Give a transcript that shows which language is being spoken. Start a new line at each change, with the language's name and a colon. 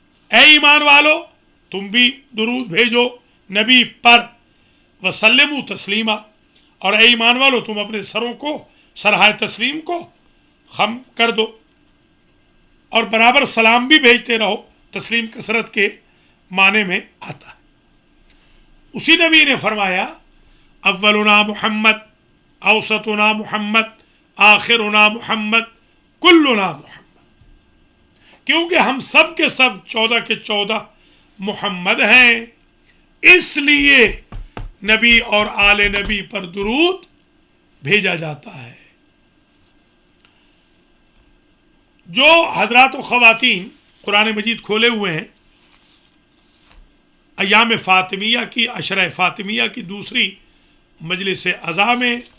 Urdu: اے ایمان والو تم بھی درود بھیجو نبی پر،
Arabic: وسلموا تسلیما،
Urdu: اور اے ایمان والو تم اپنے سروں کو سرہائے تسلیم کو خم کر دو اور برابر سلام بھی بھیجتے رہو. تسلیم کثرت کے معنی میں آتا ہے. اسی نبی نے فرمایا
Arabic: اولنا محمد، اوسطنا محمد، آخرنا محمد، کلنا محمد.
Urdu: کیونکہ ہم سب کے سب 14 کے 14 محمد ہیں، اس لیے نبی اور آل نبی پر درود بھیجا جاتا ہے. جو حضرات و خواتین قرآن مجید کھولے ہوئے ہیں ایام فاطمیہ کی، عشرہ فاطمیہ کی دوسری مجلس عزا میں